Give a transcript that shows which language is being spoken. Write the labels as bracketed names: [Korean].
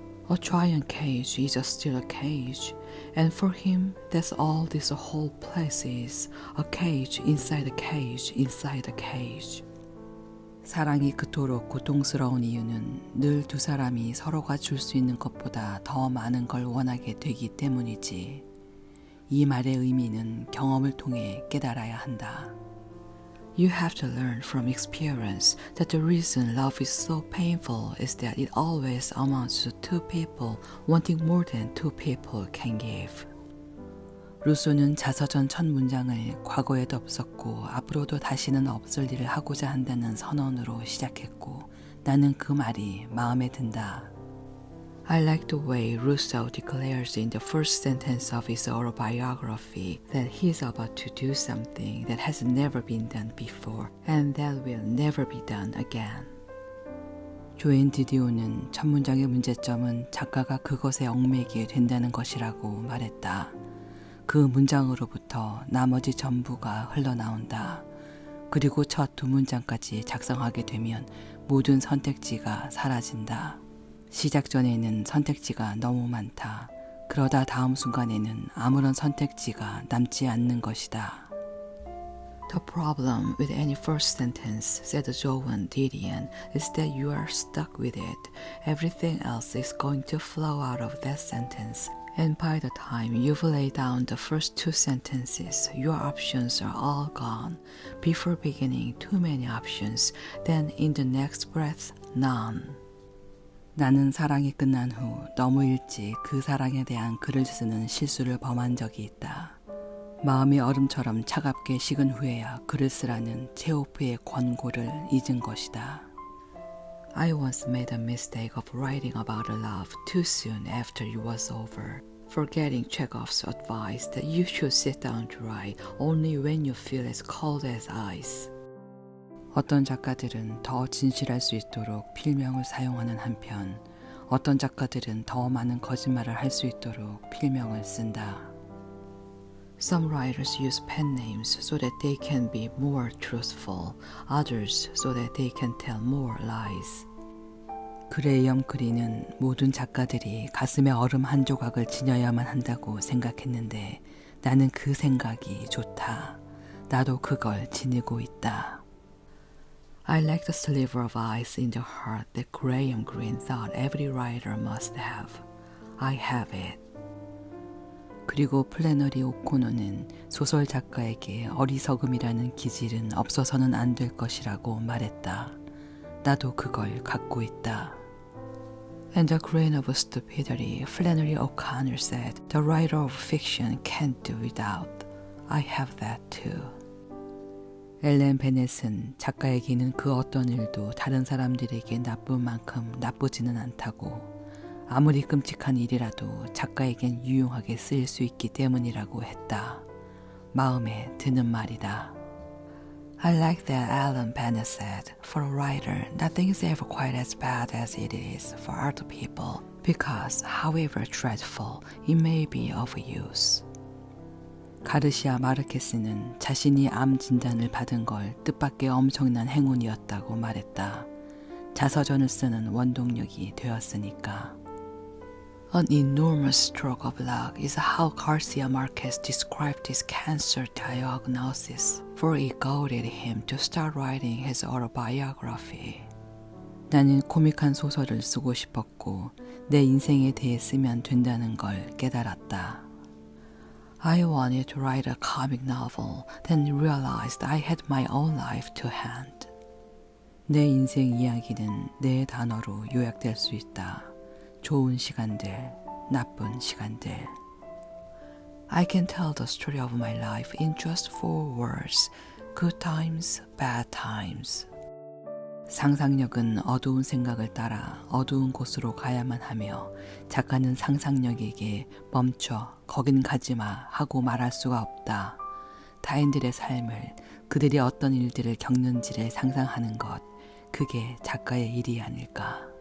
[English] A giant cage is still a cage, and for him that's all this whole place is, a cage inside a cage inside a cage. [Korean] 사랑이 그토록 고통스러운 이유는 늘 두 사람이 서로가 줄 수 있는 것보다 더 많은 걸 원하게 되기 때문이지. 이 말의 의미는 경험을 통해 깨달아야 한다. [English] You have to learn from experience that the reason love is so painful is that it always amounts to two people wanting more than two people can give. [Korean] 루소는 자서전 첫 문장을 과거에도 없었고 앞으로도 다시는 없을 일을 하고자 한다는 선언으로 시작했고 나는 그 말이 마음에 든다. [English] I like the way Rousseau declares in the first sentence of his autobiography that he is about to do something that has never been done before and that will never be done again. [Korean] 조앤 디디오는 첫 문장의 문제점은 작가가 그것에 얽매이게 된다는 것이라고 말했다. 그 문장으로부터 나머지 전부가 흘러나온다. 그리고 첫 두 문장까지 작성하게 되면 모든 선택지가 사라진다. 시작 전에는 선택지가 너무 많다. 그러다 다음 순간에는 아무런 선택지가 남지 않는 것이다. [English] The problem with any first sentence, said Joan Didion, is that you are stuck with it. Everything else is going to flow out of that sentence. And by the time you've laid down the first two sentences, your options are all gone. Before beginning, too many options. Then in the next breath, none. [Korean] 나는 사랑이 끝난 후 너무 일찍 그 사랑에 대한 글을 쓰는 실수를 범한 적이 있다. 마음이 얼음처럼 차갑게 식은 후에야 글을 쓰라는 체호프의 권고를 잊은 것이다. [English] I once made a mistake of writing about a love too soon after it was over, forgetting Chekhov's advice that you should sit down to write only when you feel as cold as ice. [Korean] 어떤 작가들은 더 진실할 수 있도록 필명을 사용하는 한편 어떤 작가들은 더 많은 거짓말을 할 수 있도록 필명을 쓴다. [English] Some writers use pen names so that they can be more truthful, others so that they can tell more lies. [Korean] 그레이엄 그린은 모든 작가들이 가슴에 얼음 한 조각을 지녀야만 한다고 생각했는데 나는 그 생각이 좋다. 나도 그걸 지니고 있다. [English] I like the sliver of ice in the heart that Graham Greene thought every writer must have. I have it. [Korean] 그리고 플래너리 오코노는 소설 작가에게 어리석음이라는 기질은 없어서는 안 될 것이라고 말했다. 나도 그걸 갖고 있다. [English] And the grain of stupidity, Flannery O'Connor said, the writer of fiction can't do without. I have that too. [Korean] 엘렌 베넷은 작가에게는 그 어떤 일도 다른 사람들에게 나쁜 만큼 나쁘지는 않다고 아무리 끔찍한 일이라도 작가에겐 유용하게 쓰일 수 있기 때문이라고 했다. 마음에 드는 말이다. [English] I like that Alan Bennett said, for a writer, nothing is ever quite as bad as it is for other people, because, however dreadful, it may be of use. [Korean] 가르시아 마르케스는 자신이 암 진단을 받은 걸 뜻밖의 엄청난 행운이었다고 말했다. 자서전을 쓰는 원동력이 되었으니까. [English] An enormous stroke of luck is how Garcia Marquez described his cancer diagnosis, for it goaded him to start writing his autobiography. [Korean] 나는 코믹한 소설을 쓰고 싶었고 내 인생에 대해 쓰면 된다는 걸 깨달았다. [English] I wanted to write a comic novel, then realized I had my own life to hand. [Korean] 내 인생 이야기는 네 단어로 요약될 수 있다. 좋은 시간들, 나쁜 시간들. [English] I can tell the story of my life in just 4 words. Good times, bad times. [Korean] 상상력은 어두운 생각을 따라 어두운 곳으로 가야만 하며 작가는 상상력에게 멈춰 거긴 가지마 하고 말할 수가 없다. 타인들의 삶을 그들이 어떤 일들을 겪는지를 상상하는 것, 그게 작가의 일이 아닐까.